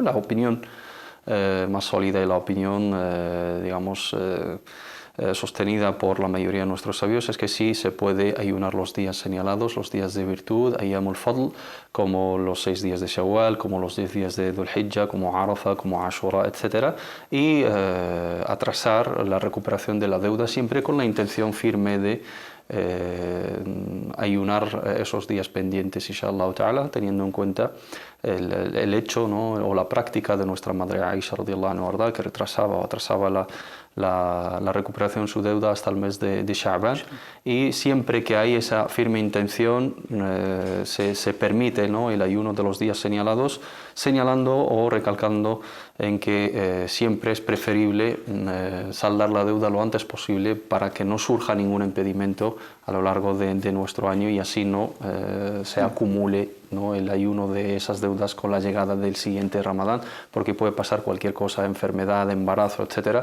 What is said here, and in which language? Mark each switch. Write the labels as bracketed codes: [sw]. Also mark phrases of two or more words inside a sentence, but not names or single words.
[es] La opinión más sólida y la opinión, digamos, sostenida por la mayoría de nuestros sabios es que sí se puede ayunar los días señalados, los días de virtud, [ar] أيام الفضل, [es] como los 6 días de Shawwal, como los 10 días de Dhul Hijjah, como Arafah, como Ashura, etc. Y atrasar la recuperación de la deuda siempre con la intención firme de ayunar esos días pendientes, [ar] إن شاء الله تعالى, [es] teniendo en cuenta el hecho, ¿no?, o la práctica de nuestra madre Aisha [ar] رضي الله عنها, [es] ¿verdad?, que retrasaba o atrasaba la recuperación de su deuda hasta el mes de Sha'ban, y siempre que hay esa firme intención se permite, ¿no?, el ayuno de los días señalados, señalando o recalcando en que siempre es preferible saldar la deuda lo antes posible para que no surja ningún impedimento a lo largo de nuestro año y así no se acumule, ¿no?, el ayuno de esas deudas con la llegada del siguiente Ramadán, porque puede pasar cualquier cosa, enfermedad, embarazo, etc.